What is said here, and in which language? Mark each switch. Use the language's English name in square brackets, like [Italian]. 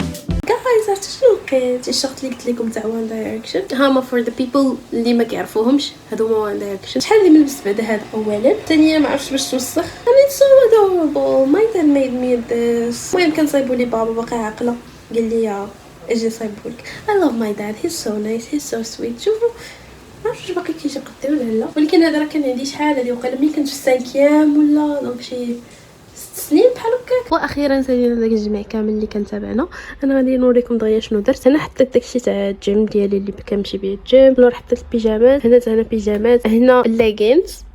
[Arabic] لقيت الشخص اللي قلت لكم تاع وان دايركشن هما [English] for the people [Arabic] اللي ما كيعرفوهمش. هادو هما وان دايركشن. شحال اللي ملبس بعدا هذا اولا، ثانيا ما عرفتش باش توسخ. [English] انا so adorable my dad made me this. [Arabic] المهم كنصايبو لي بابا باقي عاقله قال لي اجي صايبولك. [English] I love my dad, he's so nice, he's so sweet. [Arabic] شوفوا ما عرفتش باقي كيجي قدي ولا لا، ولكن هذا راه كان عندي شحال هذه وقيلا ملي كنت في السانكيام ولا دونك شي 6 سنين بحال هكاك. واخيرا سالينا داك الجميع كامل اللي كان تابعنا. انا غادي نوريكم دغيا شنو درت. انا حطيت داكشي تاع الجيم ديالي اللي كنمشي بيه الجيم، لور حطيت البيجامات. هنا حتى انا بيجامات، هنا اللاغينز